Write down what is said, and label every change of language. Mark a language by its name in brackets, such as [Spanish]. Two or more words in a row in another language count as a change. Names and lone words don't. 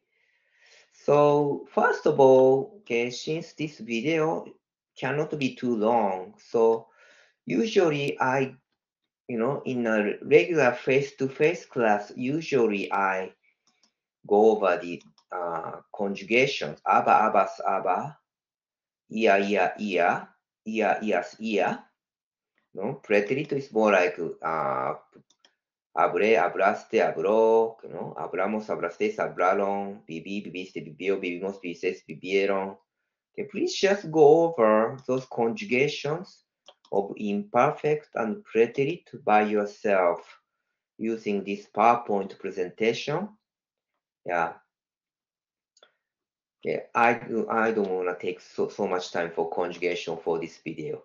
[English] So first of all, okay, since this video cannot be too long, so usually in a regular face-to-face class, usually I go over the conjugations, [Spanish] aba, abas, aba, ia, ia, ia, ia, ias, ia. [English] No, preterito is more like [Spanish] hablé, hablaste, habló, ¿no? Hablamos, hablasteis, hablaron, viví, viviste, vivió, vivimos, vivisteis, vivieron. [English] Okay, please just go over those conjugations of imperfect and preterite by yourself using this PowerPoint presentation. Yeah. Okay, I don't want to take so much time for conjugation for this video.